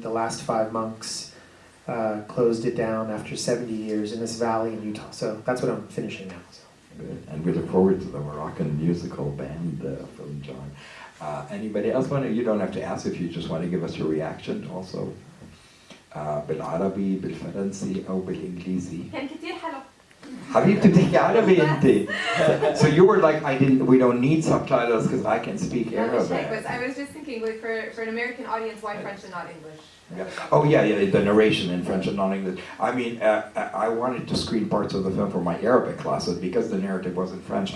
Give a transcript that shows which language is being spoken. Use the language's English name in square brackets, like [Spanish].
[English] The last 5 monks closed it down after 70 years in this valley in Utah. So that's what I'm finishing now. So. Good. And we look forward to the Moroccan musical band film, John. Anybody else want to? You don't have to ask if you just want to give us your reaction also. [Arabic] بالعربي بالفرنسي أو بالإنجليزي. كان كتير حلو. حبيبتي بتحكي عربي أنت. [English] So you were like, we don't need subtitles because I can speak Arabic. I was just thinking, like, for an American audience, why French and not English? Yeah. Oh yeah, the narration in French and non-English. I mean, I wanted to screen parts of the film for my Arabic classes because the narrative was in French.